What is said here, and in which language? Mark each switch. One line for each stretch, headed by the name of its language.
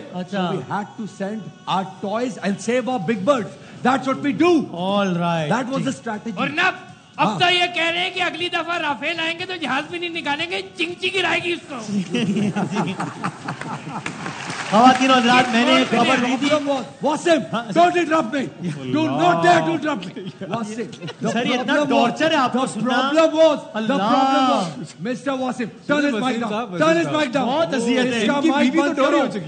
English: So we had to send our toys and save our big birds. That's what we do. All right. That was the strategy.
Urdu: اور نا اب تو یہ کہہ رہے ہیں کہ اگلی دفعہ رافیل آئیں گے تو جہاز بھی نہیں نکالیں گے, چنگچی گرائے گی اس کو. خواتین اور حضرات, میں نے خبر دی تھی.
English: Wasim, don't interrupt me. Do not dare to interrupt me. Wasim,
Urdu: سر یہ اتنا ٹارچر ہے آپ کو سننا.
English: The problem was, Mr. Wasim, turn his mic down. Turn his mic down.
Urdu: بہت اذیت ہے. اس کا mic بند کرو.